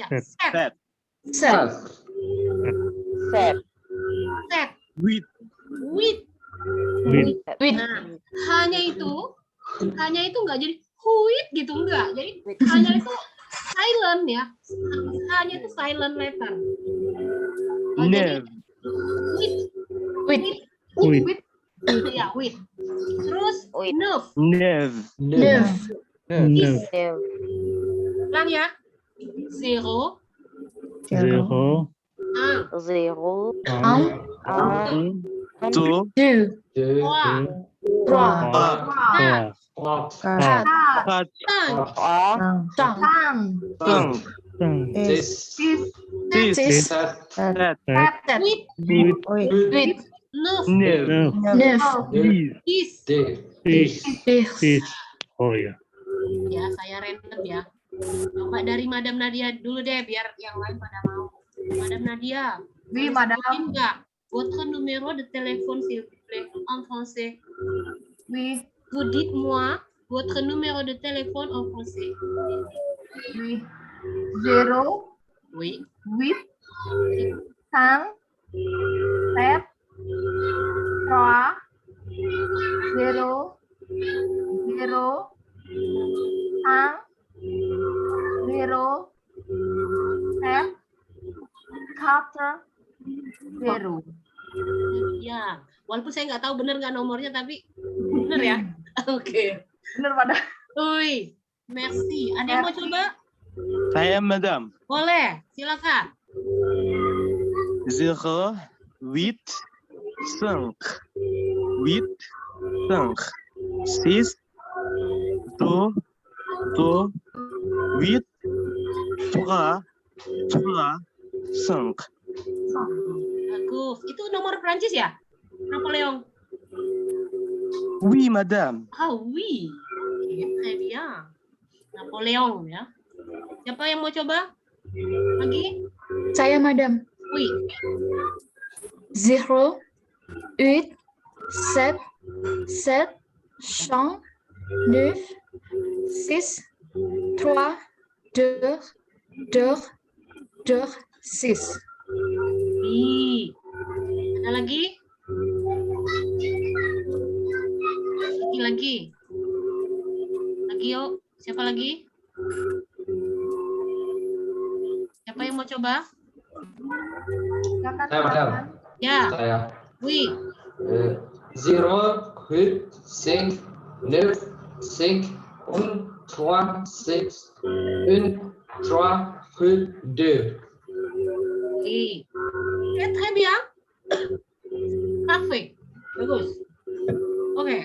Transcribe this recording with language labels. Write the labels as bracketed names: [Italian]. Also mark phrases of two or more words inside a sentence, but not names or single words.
[English] Set. With. [Indonesian] Nah, hanya itu nggak jadi huit gitu, enggak. Jadi hanya itu silent ya. Hanya itu [English] silent letter. With. Ya, with. [Indonesian] Terus nerve. 9, Ulang ya. 0, 0, 1, 0, 1, 1, 2, 2, 3, 3, 3, 4, 4, 5, 5, 6, 6, 7, 7, 8, 8, 9, 9, 9, 10. 10, 10. 10. Oh ya. Ya, saya random ya. Coba dari Madam Nadia dulu deh, biar yang lain pada mau. Madam Nadia, Oui, boleh madame. sebutin nggak? [French] Votre numéro de téléphone, s'il vous plaît, en français. Oui, Vous dites-moi votre numéro de téléphone en français. oui. 0, Oui. 8, 5, 7, 3, 0, 0, 1, 0, 7, 4, 0. [Indonesian] Ya, walaupun saya nggak tahu benar nggak nomornya, tapi benar ya. Oke. Bener, madame. [French] Ui, merci. [Indonesian] Ada yang mau coba? Saya Madame. Boleh, silakan. 0, 8, 5, 8, 5, 6, 2, 2, 8, 3, 3, 5. Bagus. Itu nomor Prancis ya? Napoleon. [French] Oui, Madame. Ah, oui. Oke, très bien. [Indonesian] Napoleon ya. Siapa yang mau coba? Lagi? Saya, Madame. [French] Oui. 0, 8, 7, 7, 5, 9, 6, 3, 2, 2, 2, 6. Oui. [Indonesian] Ada lagi? Lagi. Lagi yuk. Siapa lagi? Siapa yang mau coba? Silakan, Saya, madame. Ya. Saya. [French] Oui. 0, 8, 5, 9, 5, 1, 3, 6, 1, 3, 2. Oui. Très bien. Parfait. [Indonesian] Bagus. Oke.